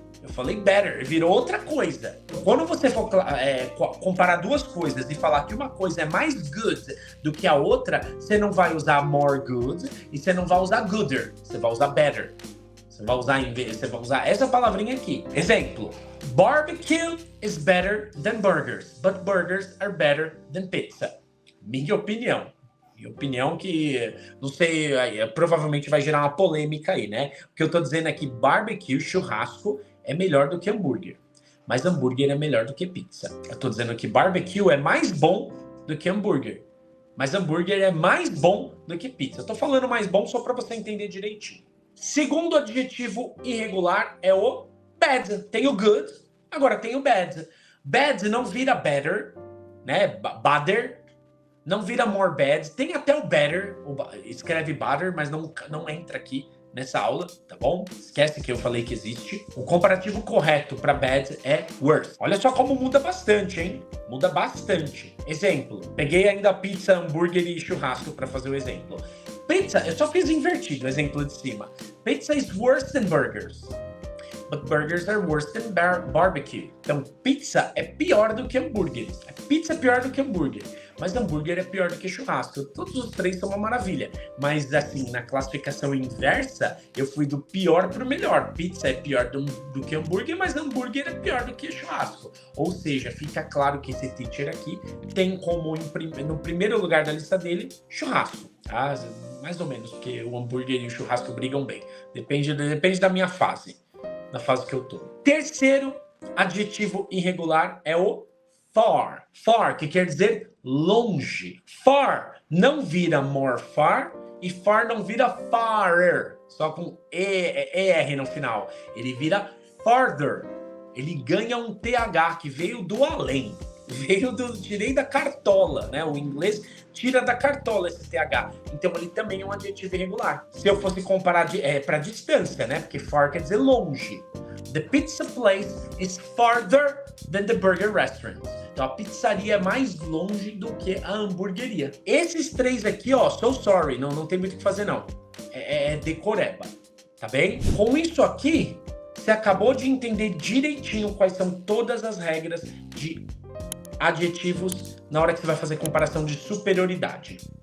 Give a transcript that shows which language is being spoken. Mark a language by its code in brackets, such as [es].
[pt] Eu falei better, virou outra coisa. Quando você for comparar duas coisas e falar que uma coisa é mais good do que a outra, você não vai usar more good e você não vai usar gooder. Você vai usar better. Você vai usar essa palavrinha aqui. Exemplo. [en] Barbecue is better than burgers, but burgers are better than pizza. [pt] Minha opinião. Minha opinião que, não sei, provavelmente vai gerar uma polêmica aí, né? O que eu tô dizendo é que barbecue, churrasco, é melhor do que hambúrguer. Mas hambúrguer é melhor do que pizza. Eu tô dizendo que barbecue é mais bom do que hambúrguer. Mas hambúrguer é mais bom do que pizza. Eu tô falando mais bom só pra você entender direitinho. Segundo adjetivo irregular é o bad. Tem o good, agora tem o bad. Bad não vira better, né? Badder. Não vira more bad. Tem até o better. Escreve better, mas não entra aqui nessa aula, tá bom? Esquece que eu falei que existe. O comparativo correto para bad é worse. Olha só como muda bastante, hein? Muda bastante. Exemplo. Peguei ainda pizza, hambúrguer e churrasco para fazer o exemplo. Pizza, eu só fiz invertido o exemplo de cima. [en] Pizza is worse than burgers. but burgers are worse than barbecue. [pt] Então, pizza é pior do que hambúrgueres. Pizza é pior do que hambúrguer, mas hambúrguer é pior do que churrasco. Todos os três são uma maravilha. Mas, assim, na classificação inversa, eu fui do pior pro melhor. Pizza é pior do que hambúrguer, mas hambúrguer é pior do que churrasco. Ou seja, fica claro que esse teacher aqui tem como, no primeiro lugar da lista dele, churrasco. Tá? Mais ou menos, porque o hambúrguer e o churrasco brigam bem. Depende da minha fase, da fase que eu tô. Terceiro adjetivo irregular é o far. Far, que quer dizer longe. Far não vira more far e far não vira farer, só com ER no final. Ele vira farther. Ele ganha um TH que veio do além. Tirei da cartola, né? O inglês tira da cartola esse TH. Então ele também é um adjetivo irregular. Se eu fosse comparar para distância, né? Porque far quer dizer longe. [en] The pizza place is farther than the burger restaurant. [pt] Então a pizzaria é mais longe do que a hamburgueria. Esses três aqui, ó, [en] so sorry, [pt] não tem muito o que fazer não. É decoreba, tá bem? Com isso aqui, você acabou de entender direitinho quais são todas as regras de adjetivos na hora que você vai fazer comparação de superioridade.